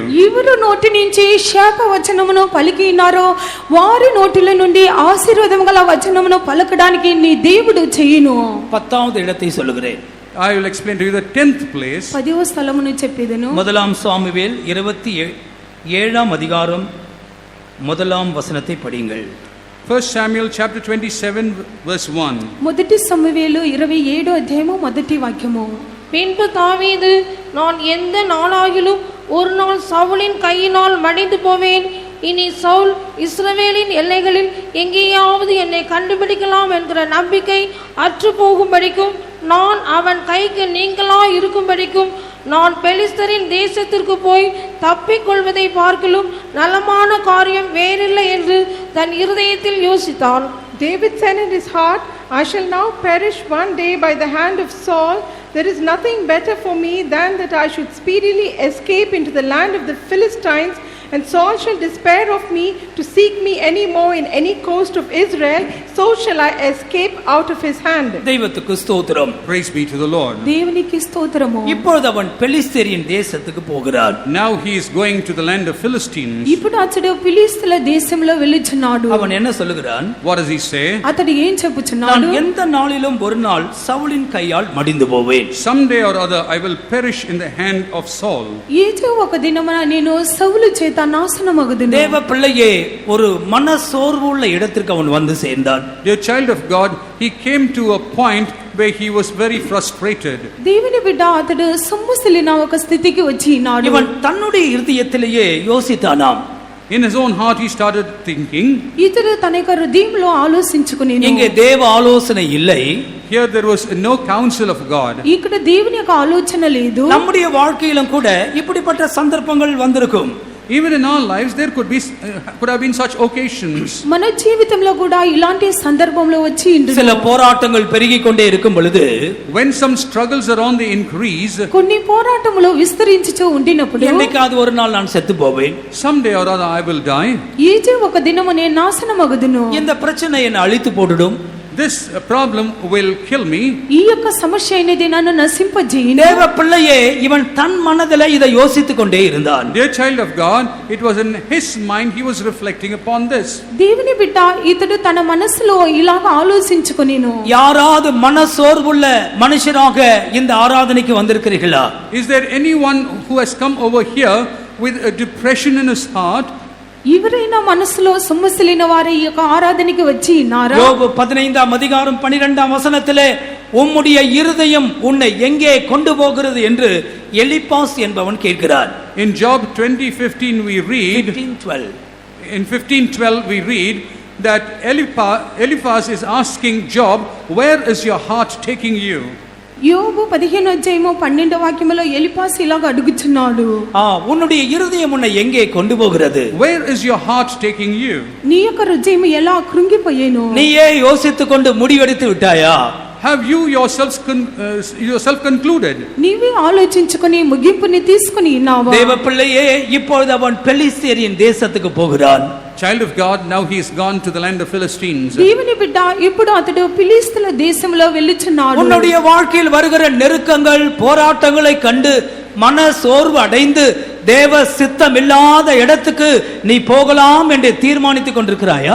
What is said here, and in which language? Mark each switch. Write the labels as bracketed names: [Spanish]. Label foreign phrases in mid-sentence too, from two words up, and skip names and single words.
[Telugu] ఎవరు నోటి నుంచి శాప వచనమును పలికినారో వారి నోటిల నుండి ఆశీర్వాదం గల వచనమును పలకడానికి నీ దేవుడు చేయును. [Tamil] 10வது இடத்தை சொல்லுகிறேன். [English] I will explain to you the 10th place. [Telugu] 10వ స్థలమును చెప్పేదను. [Tamil] முதலாம் சாமுவேல் 27ஆம் அதிகாரம் 1ஆம் வசனத்தை படியுங்கள். [English] 1 Samuel chapter 27 verse 1. [Telugu] మొదటి సమూయేలు 27వ అధ్యాయము మొదటి వాక్యము. [Tamil] பின்பு தாவீது, நான் எந்த நாளாகிலும் ஒரு நாள் சவுலின் கையினால் மடிந்து போவேன். இனி சவுல் இஸ்ரவேலின் எல்லைகளில் எங்கேயாவது என்னை கண்டுபிடிக்கலாம் என்கிற நம்பிக்கை அற்று போகும்படிக்கும், நான் அவன் கைக்கு நீங்களாய் இருக்கும்படிக்கும், நான் பெலிஸ்தரின் தேசத்திற்கு போய் தப்பிக்கொள்வதை பார்க்கலும் நலமான காரியம் வேறில்லை என்று தன் இருதயத்தில் யோசித்தான். [English] David said in his heart, I shall now perish one day by the hand of Saul. There is nothing better for me than that I should speedily escape into the land of the Philistines and Saul shall despair of me to seek me any more in any coast of Israel, so shall I escape out of his hand. [Tamil] தெய்வத்துக்கு ஸ்தோத்திரம். [English] Praise be to the Lord. [Telugu] దేవునికి స్తోత్రము. [Tamil] இப்பொழுது அவன் பெலிஸ்தேரின் தேசத்துக்கு போகிறான். [English] Now he is going to the land of Philistines. [Telugu] ఇప్పుడు అతడు ఫిలిష్తీయుల దేశంలో వెళ్ళుచున్నాడు. [Tamil] அவன் என்ன சொல்லுகிறான்? [English] What does he say? [Telugu] అతడు ఏం [Tamil] நான் [Telugu] చెప్పుచున్నాడు? [Tamil] எந்த நாளிலும் ஒரு நாள் சவுலின் கையால் மடிந்து போவேன். [English] Someday or other I will perish in the hand of Saul. [Telugu] ఏదో ఒక దినమున నేను సౌలు చేత నాశనమగుదును. [Tamil] தேவ பிள்ளையே, ஒரு மனசோர்வு உள்ள இடத்திற்கு அவன் வந்து சேர்ந்தான். [English] Dear child of God, he came to a point where he was very frustrated. [Telugu] దేవుని బిడ్డ అతడు సొమ్మసిల్లిన ఒక స్థితికి వచ్చి ఉన్నాడు. [Tamil] இவன் தன்னுடைய இருதயத்திலேயே யோசித்தானாம். [English] In his own heart he started thinking, [Telugu] ఇతడు తన యొక్క హృదయంలో ఆలోచించుకునేను. [Tamil] இங்கே தேவ ஆலோசனை இல்லை. [English] here there was no counsel of God. [Telugu] ఇక్కడ దేవుని యొక్క ఆలోచన లేదు. [Tamil] நம்முடைய வாழ்க்கையிலும் கூட இப்படிப்பட்ட சந்தர்ப்பங்கள் வந்திருக்கும். [English] Even in our lives there could have been such occasions. [Telugu] మన జీవితంలో కూడా ఇలాంటి సందర్భంలో వచ్చి ఉండును. [Tamil] சில போராட்டங்கள் பெருகிக் கொண்டே இருக்கும் பொழுது, [English] When some struggles are on the increase, [Telugu] కొన్ని పోరాటములు విస్తరించుచూ ఉండినప్పుడు [Tamil] என்னைக்காவது ஒரு நாள் நான் செத்து போவேன், [English] someday or other I will die. [Telugu] ఏదో ఒక దినము నేను నాశనమగుదును. [Tamil] இந்த பிரச்சனை என்னை அழித்து போட்டுடும், [English] This problem will kill me. [Telugu] ఈ యొక్క సమస్య అనేది నన్ను నశింపజేయును. [Tamil] தேவ பிள்ளையே, இவன் தன் மனதிலே இதை யோசித்துக் கொண்டே இருந்தான். [English] Dear child of God, it was in his mind he was reflecting upon this. [Telugu] దేవుని బిడ్డ ఇతడు తన మనసులో ఇలాగ ఆలోచించుకొనేను. [Tamil] யாராவது மனசோர்வுள்ள மனுஷராக இந்த ஆராதனைக்கு வந்திருக்கிறீர்களா? [English] Is there anyone who has come over here with a depression in his heart? [Telugu] ఎవరైనా మనసులో సొమ్మసిలిన వారి ఈ యొక్క ఆరాధనకి వచ్చి ఉన్నారా? [Tamil] யோபு 15ஆம் அதிகாரம் 12ஆம் வசனத்திலே, உம்முடைய இருதயம் உன்னை எங்கே கொண்டு போகிறது என்று எலிப்பாஸ் என்பவன் கேட்கிறார். [English] In Job 20:15 we read, 15:12. in 15:12 we read that Eliphaz is asking Job, where is your heart taking you? [Telugu] యోబు 15:12 వాక్యములో ఎలిఫాస్ ఇలాగ అడుగుచున్నాడు. [Tamil] உன்னுடைய இருதயம் உன்னை எங்கே கொண்டு போகிறது? [English] Where is your heart taking you? [Telugu] నీ యొక్క హృదయం ఎలా కృంగిపోయేను? [Tamil] நீயே யோசித்துக் கொண்டு முடிவெடுத்து விட்டாயா? [English] Have you yourself concluded? [Telugu] నీవే ఆలోచించుకొని ముగింపుని తీసుకొని ఉన్నావా? [Tamil] தேவ பிள்ளையே, இப்பொழுது அவன் பெலிஸ்தேரின் தேசத்துக்கு போகிறான். [English] Child of God, now he is gone to the land of Philistines. [Telugu] దేవుని బిడ్డ ఇప్పుడు అతడు ఫిలిష్తీయుల దేశంలో వెళ్ళుచున్నాడు. [Tamil] உன்னுடைய வாழ்க்கையில் வருகிற நெருக்கங்கள், போராட்டங்களை கண்டு மன சோர்வு அடைந்து தேவ சித்தம் இல்லாத இடத்துக்கு நீ போகலாம் என்று தீர்மானித்துக் கொண்டிருக்கிறாயா?